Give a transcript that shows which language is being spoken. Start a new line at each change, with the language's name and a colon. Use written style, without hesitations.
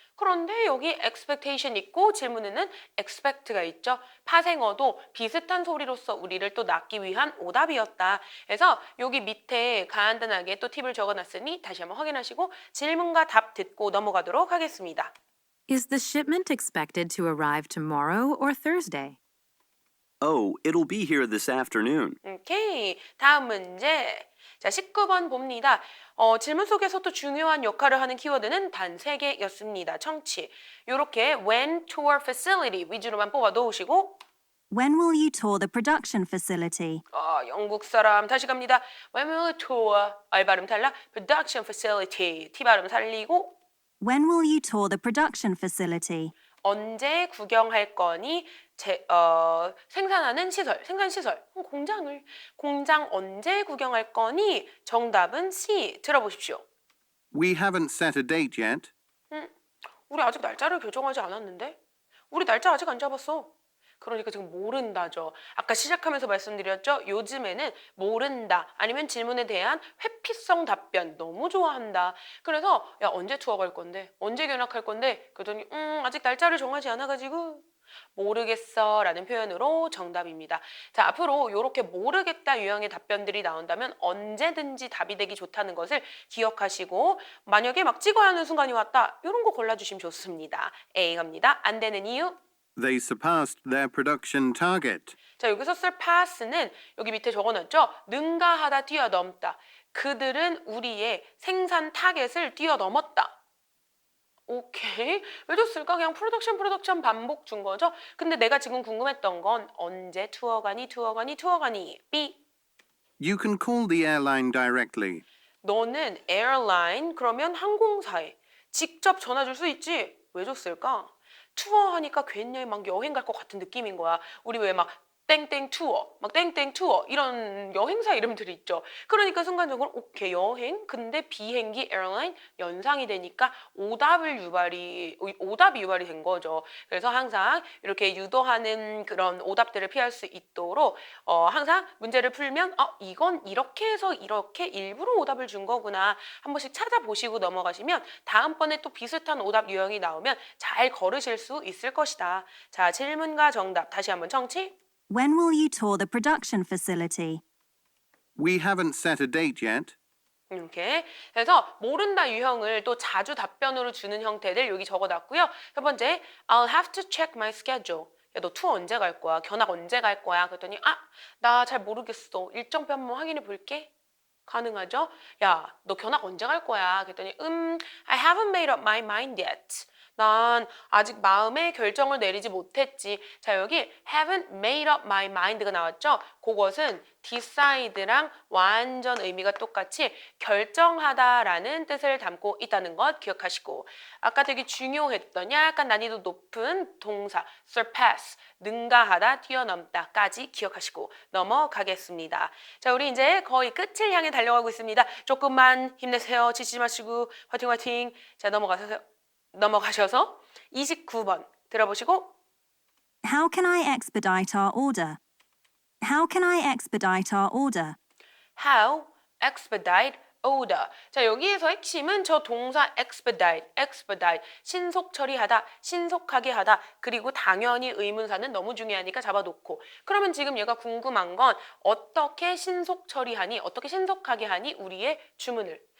Korean: 그런데 여기 expectation 있고 질문에는 expect가 있죠. 파생어도 비슷한 소리로서 우리를 또 낳기 위한 오답이었다. 그래서 여기 밑에 간단하게 또 팁을 적어놨으니 다시 한번 확인하시고 질문과 답 듣고 넘어가도록 하겠습니다.
English: Is the shipment expected to arrive tomorrow or Thursday? Oh, it'll be here this afternoon.
Korean: 오케이. 다음 문제. 자, 19번 봅니다. 질문 속에서도 중요한 역할을 하는 키워드는 단 3개였습니다. 청취. 요렇게 when tour facility 위주로만 뽑아 놓으시고
English: When will you tour the production facility?
Korean: 영국 사람 다시 갑니다.
English: When will you tour?
Korean: 알 발음 달라.
English: Production facility.
Korean: T 발음 살리고
English: When will you tour the production facility?
Korean: 언제 구경할 거니? 생산하는 시설, 생산시설, 공장 언제 구경할 거니? 정답은 C, 들어보십시오.
English: We haven't set a date yet.
Korean: 우리 아직 날짜를 결정하지 않았는데? 우리 날짜 아직 안 잡았어. 그러니까 지금 모른다죠. 아까 시작하면서 말씀드렸죠. 요즘에는 모른다 아니면 질문에 대한 회피성 답변 너무 좋아한다. 그래서 야 언제 투어 갈 건데? 언제 견학할 건데? 그러더니 아직 날짜를 정하지 않아가지고 모르겠어 라는 표현으로 정답입니다. 자, 앞으로 이렇게 모르겠다 유형의 답변들이 나온다면 언제든지 답이 되기 좋다는 것을 기억하시고 만약에 막 찍어야 하는 순간이 왔다 이런 거 골라주시면 좋습니다. A 갑니다. 안 되는 이유
English: They surpassed their production target.
Korean: 자, 여기서 surpass는 여기 밑에 적어놨죠? 능가하다, 뛰어넘다. 그들은 우리의 생산 타겟을 뛰어넘었다. 오케이. 왜 줬을까? 그냥 프로덕션 반복 준 거죠? 근데 내가 지금 궁금했던 건 언제 투어 가니? B.
English: You can call the airline directly.
Korean: 너는 에어라인 그러면 항공사에 직접 전화 줄 수 있지. 왜 줬을까? 투어 하니까 괜히 막 여행 갈 것 같은 느낌인 거야. 우리 왜 막 땡땡 투어, 막 땡땡 투어 이런 여행사 이름들이 있죠. 그러니까 순간적으로 오케이 여행, 근데 비행기 에어라인 연상이 되니까 오답이 유발이 된 거죠. 그래서 항상 이렇게 유도하는 그런 오답들을 피할 수 있도록 항상 문제를 풀면 이건 이렇게 해서 이렇게 일부러 오답을 준 거구나 한 번씩 찾아보시고 넘어가시면 다음번에 또 비슷한 오답 유형이 나오면 잘 걸으실 수 있을 것이다. 자, 질문과 정답 다시 한번 청취.
English: When will you tour the production facility? We haven't set a date yet.
Korean: 이렇게 그래서 모른다 유형을 또 자주 답변으로 주는 형태들 여기 적어놨고요. 첫 번째,
English: I'll have to check my schedule.
Korean: 야, 너 투어 언제 갈 거야? 견학 언제 갈 거야? 그랬더니 나 잘 모르겠어. 일정표 한번 확인해 볼게. 가능하죠? 야, 너 견학 언제 갈 거야? 그랬더니
English: I haven't made up my mind yet.
Korean: 난 아직 마음의 결정을 내리지 못했지. 자, 여기
English: haven't made up my mind
Korean: 가 나왔죠? 그것은 decide랑 완전 의미가 똑같이 결정하다라는 뜻을 담고 있다는 것 기억하시고 아까 되게 중요했던 약간 난이도 높은 동사 surpass, 능가하다, 뛰어넘다까지 기억하시고 넘어가겠습니다. 자, 우리 이제 거의 끝을 향해 달려가고 있습니다. 조금만 힘내세요. 지치지 마시고 화이팅 화이팅. 자, 넘어가셔서 29번 들어보시고
English: How can I expedite our order? How can I expedite our order? how, expedite, order.
Korean: 자, 여기에서 핵심은 저 동사 expedite, 신속 처리하다, 신속하게 하다, 그리고 당연히 의문사는 너무 중요하니까 잡아놓고. 그러면 지금 얘가 궁금한 건 어떻게 신속 처리하니, 어떻게 신속하게 하니 우리의 주문을.